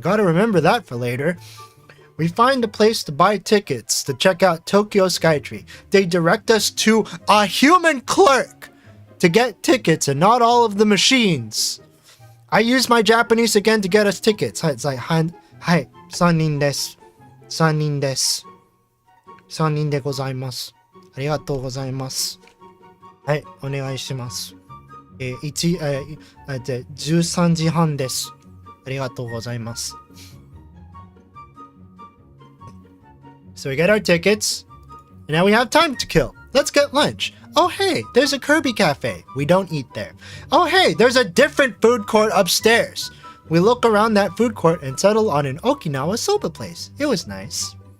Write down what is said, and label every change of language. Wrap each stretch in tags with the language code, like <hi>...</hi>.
<en>Gotta remember that for later. We find a place to buy tickets to check out Tokyo Skytree. They direct us to a human clerk to get tickets and not all of the machines. I use my Japanese again to get us tickets. It's like, hi,</en> <ja>3人です。 3人です。3人でございます。ありがとうございます。はい、お願いします。 13時半です。ありがとうございます。</ja> <en>So we get our tickets, and now we have time to kill. Let's get lunch. Oh hey, there's a Kirby cafe. We don't eat there. Oh hey, there's a different food court upstairs. We look around that food court and settle on an Okinawa soba place. It was nice.</en>